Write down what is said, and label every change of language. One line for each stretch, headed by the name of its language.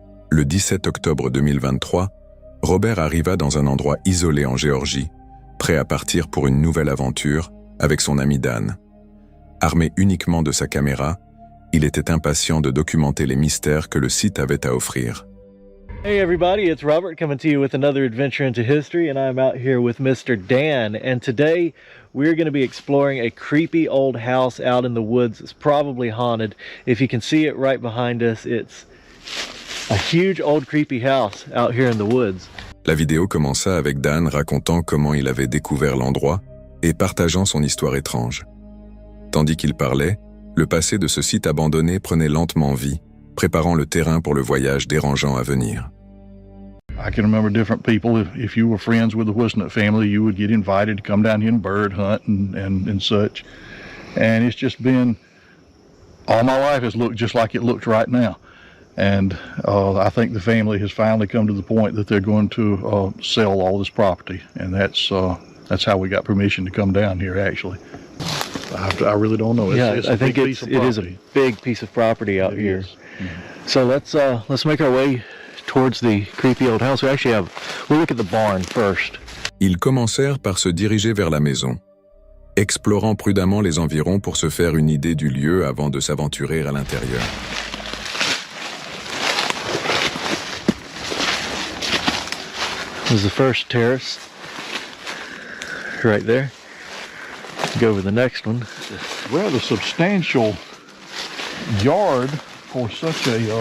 French: Le 17 octobre 2023, Robert arriva dans un endroit isolé en Géorgie, prêt à partir pour une nouvelle aventure avec son ami Dan. Armé uniquement de sa caméra, il était impatient de documenter les mystères que le site avait à offrir.
English: Hey everybody, it's Robert coming to you with another adventure into history, and I'm out here with Mr. Dan, and today we're going to be exploring a creepy old house out in the woods. It's probably haunted. If you can see it right behind us, it's a huge old creepy house out here in the woods.
French: La vidéo commença avec Dan racontant comment il avait découvert l'endroit et partageant son histoire étrange. Tandis qu'il parlait, le passé de ce site abandonné prenait lentement vie, préparant le terrain pour le voyage dérangeant à venir.
English: I can remember different people. If you were friends with the Whisnant family, you would get invited to come down here and bird hunt and such. And it's just been, all my life has looked just like it looks right now. And I think the family has finally come to the point that they're going to sell all this property. And that's how we got permission to come down here, actually. I really don't know. I think it is a big piece of property out here. So let's make our way towards the creepy old house. We'll look at the barn first.
French: Ils commencèrent par se diriger vers la maison, explorant prudemment les environs pour se faire une idée du lieu avant de s'aventurer à l'intérieur.
English: This is the first terrace, right there. Go over the next one. Rather substantial yard for such a